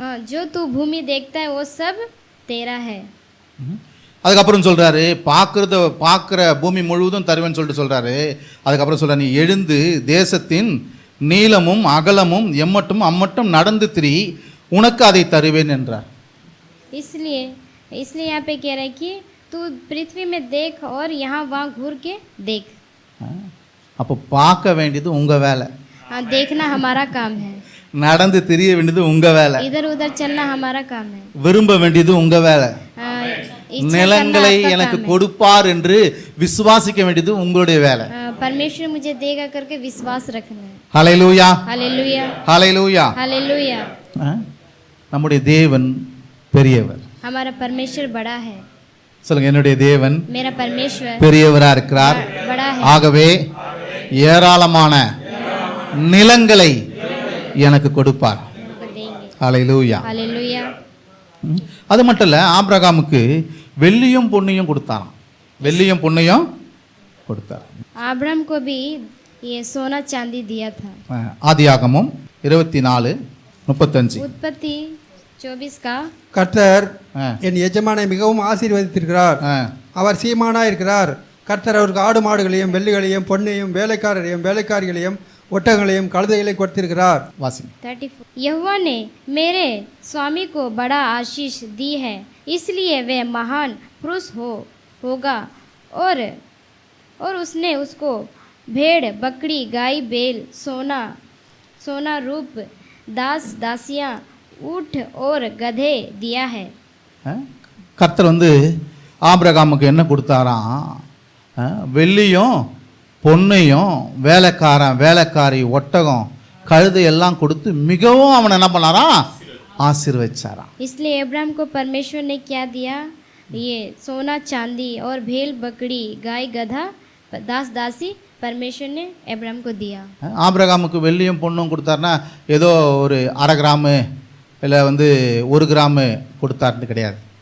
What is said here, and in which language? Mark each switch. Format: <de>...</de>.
<hi>जो तू भूमि देखता है वो सब तेरा है.</hi> <ta>அதுக்கப்புறம் சொல்றாரு, பார்க்கிற பூமி முழுவதும் தருவேன்னு சொல்லிட்டு சொல்றாரு. அதுக்கப்புறம் சொல்ற, நீ எழுந்து தேசத்தின் நீளமும் அகலமும் எம்மட்டும் அம்மட்டும் நடந்து திரி, உனக்கு அதை தருவேன் என்றார்.</ta> <hi>इसलिए यहाँ पे कह रहा है कि तू पृथ्वी में देख और यहाँ वहाँ घूर के देख.</hi> <ta>அப்போ பார்க்க வேண்டியது உங்க வேலை.</ta> <hi>हाँ, देखना हमारा काम है.</hi> <ta>நடந்து திரிய வேண்டியது உங்க வேலை.</ta> <hi>इधर उधर चलना हमारा काम है.</hi> <ta>விரும்ப வேண்டியது உங்க வேலை. நிலங்களை எனக்கு கொடுப்பார் என்று விசுவாசிக்க வேண்டியது உங்களுடைய வேலை.</ta> <hi>परमेश्वर मुझे देगा करके विश्वास रखना है.</hi> <ta>ஹல்லேலூயா.</ta> <hi>हालेलुया.</hi> <ta>ஹல்லேலூயா.</ta> <hi>हालेलुया.</hi> <ta>நம்முடைய தேவன் பெரியவர்.</ta> <hi>हमारा परमेश्वर बड़ा है.</hi> <ta>சொல்லுங்க, என்னுடைய தேவன்</ta> <hi>मेरा परमेश्वर</hi> <ta>பெரியவரா இருக்கிறார்.</ta> <hi>बड़ा है.</hi> <ta>ஆகவே ஏராளமான நிலங்களை எனக்கு கொடுப்பார். ஹல்லேலூயா.</ta> <hi>हालेलुया.</hi> <ta>அது மட்டும் இல்ல, ஆபிரகாமுக்கு வெள்ளியும் பொன்னையும் கொடுத்தாராம். வெள்ளியும் பொன்னையும் கொடுத்தார்.</ta> <hi>अब्राहम को भी ये सोना चांदी दिया था.</hi> <ta>ஆதியாகமம் 24:35.</ta> <hi>उत्पत्ति 24 का.</hi> <ta>கர்த்தர் என் எஜமானை மிகவும் ஆசீர்வதித்திருக்கிறார். அவர் சீமானா இருக்கிறார். கர்த்தர் அவருக்கு ஆடு மாடுகளையும் வெள்ளிகளையும் பொன்னையும் வேலைக்காரரையும் வேலைக்காரிகளையும் ஒட்டகங்களையும் கழுதைகளையும் கொடுத்திருக்கிறார். வாசி. 34.</ta> <hi>यहोवा ने मेरे स्वामी को बड़ा आशीष दी है, इसलिए वह महान पुरुष होगा, और उसने उसको भेड़ बकरी गाय बैल सोना रूप दास दासियां ऊंट और गधे दिया है.</hi> <ta>கர்த்தர் ஆபிரகாமுக்கு என்ன கொடுத்தாராம்? வெள்ளியும் பொன்னையும் வேலைக்காரி ஒட்டகம் கழுதை எல்லாம் கொடுத்து மிகவும் அவனை என்ன பண்ணாராம்? ஆசீர்வதிச்சாராம்.</ta> <hi>इसलिए अब्राहम को परमेश्वर ने क्या दिया? ये सोना चांदी और भेड़ बकरी गाय गधा दास दासी परमेश्वर ने अब्राहम को दिया.</hi> <ta>ஆபிரகாமுக்கு வெள்ளியும் பொன்னும் கொடுத்தாருன்னா ஏதோ ஒரு 1/2 கிராமு இல்லை 1 கிராமு கொடுத்தாருன்னு கிடையாது.</ta>